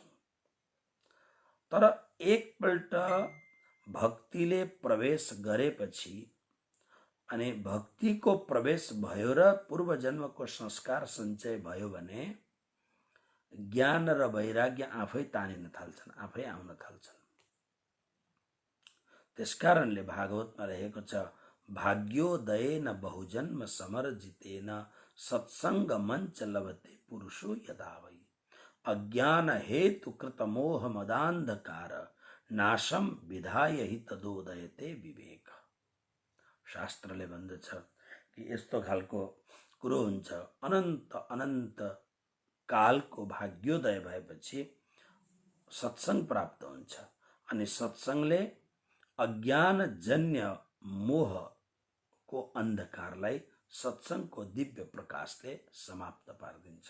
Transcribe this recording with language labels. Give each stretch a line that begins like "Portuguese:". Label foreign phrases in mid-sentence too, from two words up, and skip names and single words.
Nepali: तर एकपल्ट भक्तिले प्रवेश गरेपछि अनि भक्तिको प्रवेश भयो र पूर्व जन्मको संस्कार सञ्चय भयो भने ज्ञान र वैराग्य आफै तानिन थाल्छन्, आफै आउन थाल्छन्। त्यसकारणले भागवतमा रहेको छ,
Sanskrit: भाग्योदयेन बहुजन्म समर्जितेन सत्सङ्ग मञ्च लभते पुरुषो यदा वै अज्ञान हेतु कृत मोह मदान्धकार नाशम विधाय हि तदोदयते विवेक।
Nepali: शास्त्रले भन्दछ कि यस्तो खालको कुरो हुन्छ, अनन्त अनन्त कालको भाग्योदय भएपछि सत्सङ्ग प्राप्त हुन्छ अनि सत्सङ्गले अज्ञानजन्य मोहको अन्धकारलाई सत्सङ्गको दिव्य प्रकाशले समाप्त पारिदिन्छ।